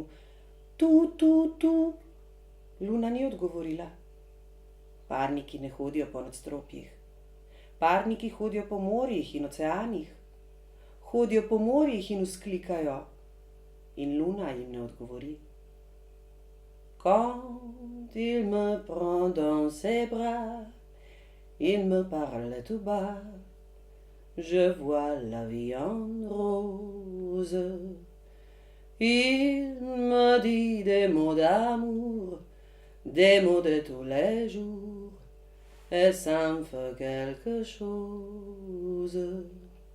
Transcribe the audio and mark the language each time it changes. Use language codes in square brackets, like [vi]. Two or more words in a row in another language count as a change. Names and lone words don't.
[sl] Tu, tu, tu. Luna ni odgovorila. Parniki ne hodijo po nadstropjih. Parniki hodijo po morjih in oceanih. Hodijo po morjih in vzklikajo. In Luna jim ne odgovori. [fr] Quand il me prend dans ses bras, il me parle tout bas, je vois la vie en rose. Il me dit des mots d'amour, des mots de tous les jours, et ça me fait quelque chose.